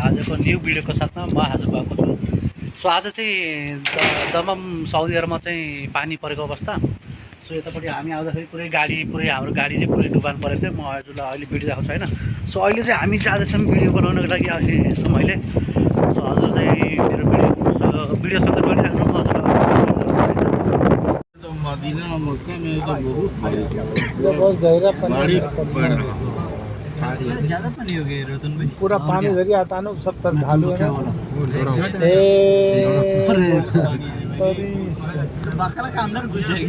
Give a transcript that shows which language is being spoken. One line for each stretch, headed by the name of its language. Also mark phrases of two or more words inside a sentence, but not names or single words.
Nepali: आजको न्यू भिडियोको साथमा म हाजिर भएको छु। सो आज चाहिँ दमम साउदी अरबमा चाहिँ पानी परेको अवस्था। सो यतापट्टि हामी आउँदाखेरि पुरै हाम्रो गाडी चाहिँ पुरै डुबान परेको थियो। म हजुरलाई अहिले भिडियो देखाएको छैन। सो अहिले चाहिँ हामी जाँदैछौँ भिडियो बनाउनको लागि आएको मैले। सो हजुर चाहिँ मेरो भिडियो सँगै गरिराख्नु। म
Hindi: मदीना मक्का में तो बहुत गहरा पानी ज्यादा पानी हो गया रतन भाई। पूरा पानी इधर ही आता है ना, सब तरफ ढालू है ना। बाकला का अंदर घुस जाएगा।